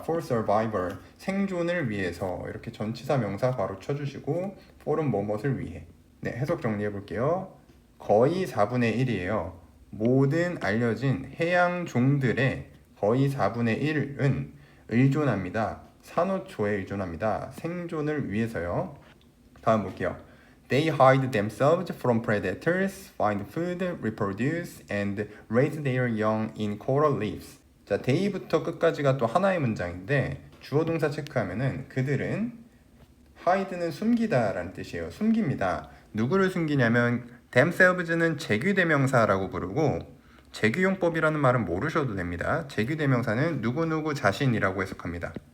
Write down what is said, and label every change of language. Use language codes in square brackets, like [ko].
[en] for survival, [ko] 생존을 위해서. 이렇게 전치사 명사 바로 쳐주시고 for은 뭐뭇을 위해. 네, 해석 정리해 볼게요. 거의 4분의 1이에요. 모든 알려진 해양종들의 거의 4분의 1은 의존합니다. 산호초에 의존합니다. 생존을 위해서요. 다음 볼게요. [en] They hide themselves from predators, find food, reproduce, and raise their young in coral reefs. [ko] 자, they부터 끝까지가 또 하나의 문장인데 주어 동사 체크하면은 그들은 hide는 숨기다 라는 뜻이에요. 숨깁니다. 누구를 숨기냐면 themselves는 재규대명사라고 부르고 재규용법이라는 말은 모르셔도 됩니다. 재규대명사는 누구누구 자신이라고 해석합니다.